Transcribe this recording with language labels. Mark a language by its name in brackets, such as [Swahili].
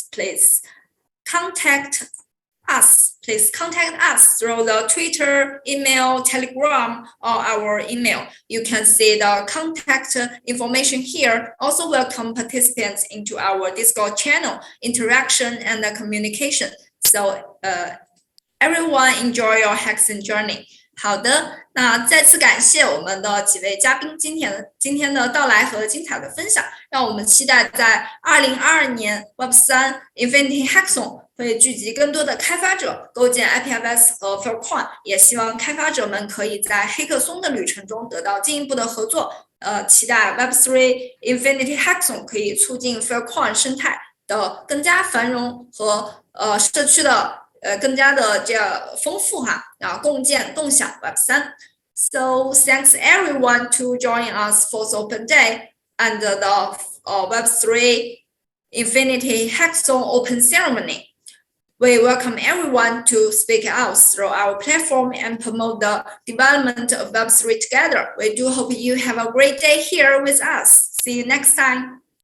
[English] Please contact us through the Twitter, email, Telegram, or our email. You can see the contact information here. Also welcome participants into our Discord channel, interaction and communication. So everyone enjoy your hackathon journey. [Chinese] 好的，那再次感谢我们的几位嘉宾今天的到来和精彩的分享，让我们期待在2022年 Web3 Infinity Hackathon 会聚集更多的开发者，构建 IPFS 和 Faircoin， 也希望开发者们可以在黑客松的旅程中得到进一步的合作。期待 Web3 Infinity Hackathon 可以促进 Faircoin 生态的更加繁荣和社区的更加的这样丰富哈，共建共享 Web3。 [English] So thanks everyone to join us for the open day and the Web3 Infinity Hackathon open ceremony. We welcome everyone to speak out through our platform and promote the development of Web3 together. We do hope you have a great day here with us. See you next time.